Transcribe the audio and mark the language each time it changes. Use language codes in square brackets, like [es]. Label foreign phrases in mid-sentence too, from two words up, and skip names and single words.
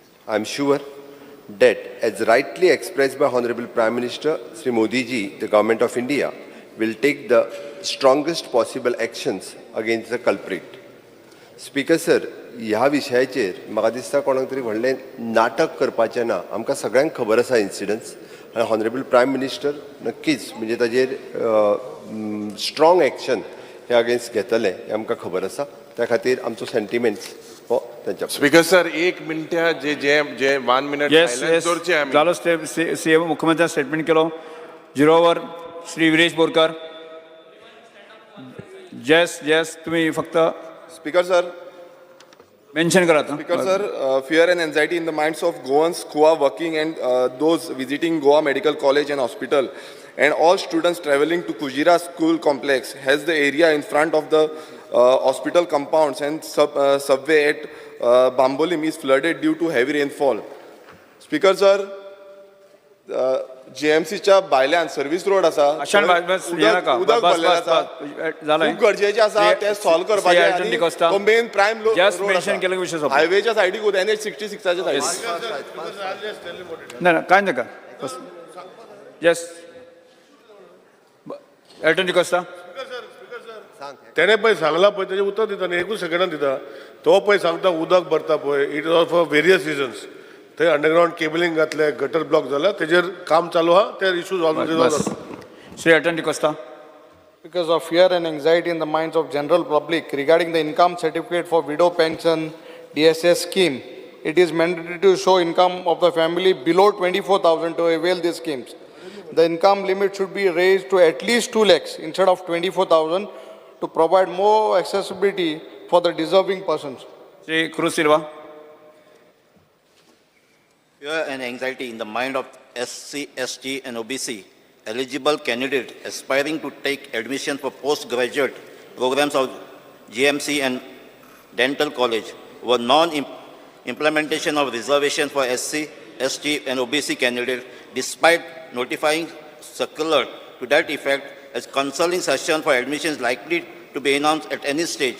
[en] I am sure that, as rightly expressed by Honorable Prime Minister Sri Modi ji, the Government of India will take the strongest possible actions against the culprit. Speaker sir, [kok] ह्या विशयाचेर म्हाका दिसता कोणाक तरी व्हडलें नाटक करपाचें ना. आमकां सगळ्यांक खबर आसा इन्सिडन्स आनी [en] Honourable Prime Minister [kok] नक्कीच म्हणजे ताजेर [en] strong action [kok] हे अगेन्स्ट घेतले हें आमकां खबर आसा. त्या खातीर आमचो सेंटिमेंट्स हो त्यांच्या. [en] Speaker sir 1 minute [kok] जे 1 मिनिट सायलेन्स दवरचें आमी. जालो सीएम मुख्यमंत्र्यान स्टेटमेंट केलो. 0 ओवर श्री विरेश बोरकार. येस तुम्ही फक्त [en] Speaker sir, [kok] मेन्शन करा. [en] Speaker sir, fear and anxiety in the minds of Goans who are working and those visiting Goa Medical College and Hospital and all students traveling to Kujira School Complex has the area in front of the hospital compounds and subway at Bambolim is flooded due to heavy rainfall. Speaker sir, [kok] JMCच्या भायल्यान [en] service road [kok] आसा, उदक भरलेलें आसा, खूप गरजेचें आसा तें सॉल्व करपाचें आनी तो [en] main prime road [kok] आसा हायवेच्या सायडीक NH 66च्या सायडीक. ना कांय नाका. येस एल्टन डिकोस्टा. तेणे पळय सांगला पळय तेजें उतर दिता न्ही, एकूच सेकंडान दिता. तो पळय सांगता उदक भरता पळय, [en] it is for various reasons. [kok] थंय [en] underground cabling [kok] घातले, गटर ब्लॉक जाला, तेजेर काम चालू आहा, ते [en] issues already resolve. [kok] श्री एल्टन डिकोस्टा. [en] Because of fear and anxiety in the minds of general public regarding the income certificate for widow pension DSS scheme, it is mandatory to show income of the family below 24,000 to avail these schemes. The income limit should be raised to at least 2 lakhs instead of 24,000 to provide more accessibility for the deserving persons. [kok] श्री क्रूज सिल्वा. [en] Fear and anxiety in the mind of SC, ST and OBC eligible candidates aspiring to take admission for postgraduate programs of GMC and dental college were non-implementation of reservations for SC, ST and OBC candidates despite notifying circular to that effect as counseling session for admission is likely to be announced at any stage.